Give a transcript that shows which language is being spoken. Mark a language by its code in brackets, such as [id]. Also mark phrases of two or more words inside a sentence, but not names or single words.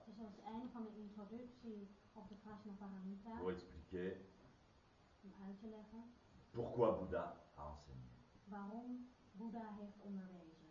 [nl] Dus dat is het einde van de introductie op de Prajnaparamita, [fr] pour expliquer [nl] om uit te leggen [fr] pourquoi Bouddha a enseigné. [nl] waarom Boeddha heeft onderwezen.